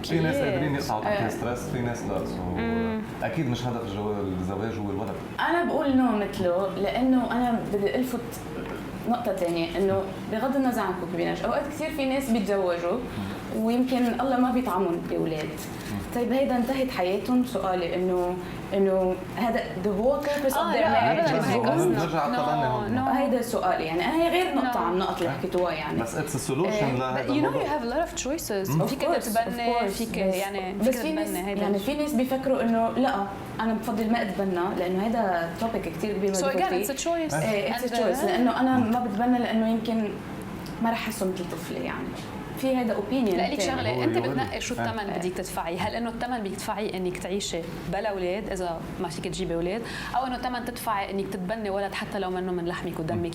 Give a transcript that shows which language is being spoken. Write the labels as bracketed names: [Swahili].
[Arabic] في ناس قادرين يقطعوا تحت ستريس، في ناس لا. اكيد مش هدف الزواج هو الولد. انا بقول نو مثله، لانه انا بدي الفت نقطة ثانية انه بغض النظر عن الكونكوبيناج اوقات كثير في ناس بيتزوجوا ويمكن الله ما بيطعمهم باولاد. طيب هيدا انتهت حياتهم. سؤالي انه هذا [English] the whole purpose of their marriage. [Arabic] نرجع على التبني هون. هيدا سؤالي يعني هي غير نقطة عن النقط اللي حكيتوها يعني. [English] بس it's a solution لهذا you know you have a lot of choices. [Arabic] فيك تتبنى فيك يعني بس في ناس يعني في ناس بيفكروا انه لا انا بفضل ما اتبنى لانه هذا توبيك كثير كبير. [English] so again it's a choice. it's a choice [Arabic] لانه انا ما بتبنى لانه يمكن ما رح احسه مثل طفلة يعني. في هذا اوبينيون. لا لك شغله انت بتنقي شو الثمن بدك تدفعي. هل انه الثمن بدك تدفعي انك تعيشي بلا اولاد اذا ما فيك تجيبي اولاد، او انه الثمن تدفعي انك تتبني ولد حتى لو منه من لحمك ودمك.